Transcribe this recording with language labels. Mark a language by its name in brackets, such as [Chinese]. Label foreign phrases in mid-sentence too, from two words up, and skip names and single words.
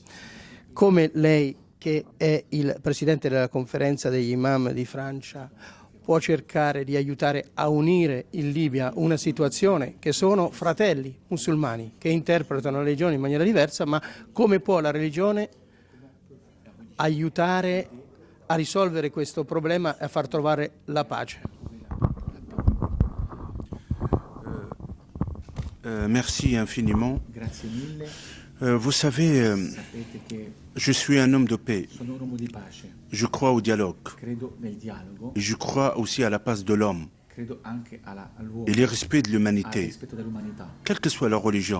[Italian] Come lei, che è il presidente della conferenza degli imam di Francia, può cercare di aiutare a unire in Libia una situazione che sono fratelli musulmani che interpretano la religione in maniera diversa, ma come può la religione aiutare a risolvere questo problema e a far trovare la pace? [French] Merci infiniment. Vous savez, je suis un homme de paix. Je crois au dialogue. Et je crois aussi à la pace de l'homme et le respect de l'humanité, quelle que soit leur religion.